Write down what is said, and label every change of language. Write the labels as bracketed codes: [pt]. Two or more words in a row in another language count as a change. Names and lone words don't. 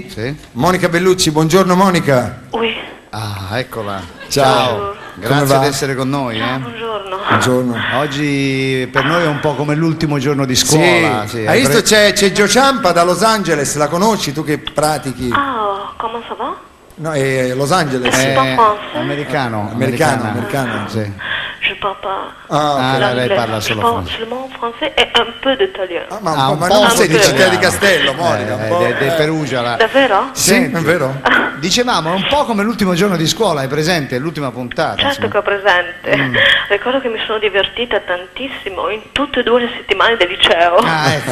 [it] Monica Bellucci, buongiorno Monica. Ah, eccola. Ciao. Come Grazie va? di essere con noi. Buongiorno. Buongiorno. Oggi per noi è un po' come l'ultimo giorno di scuola. Sì. Hai visto c'è Joe Ciampa da Los Angeles, la conosci tu che pratichi? [fr] Ah, comment ça va? [it] No, è Los Angeles. Americano. Sì. [fr] Je parle pas [it] lei parla solo francese. [fr] Seulement français et un peu d'italien. [it] Ma non sei di Città di Castello, Monica. un po'. Di Perugia. Là. Davvero? Sì, è vero. Dicevamo, è un po' come l'ultimo giorno di scuola, hai presente? L'ultima puntata. Certo che ho presente. Ricordo che mi sono divertita tantissimo in tutte e 2 le settimane del liceo. Ah, ecco.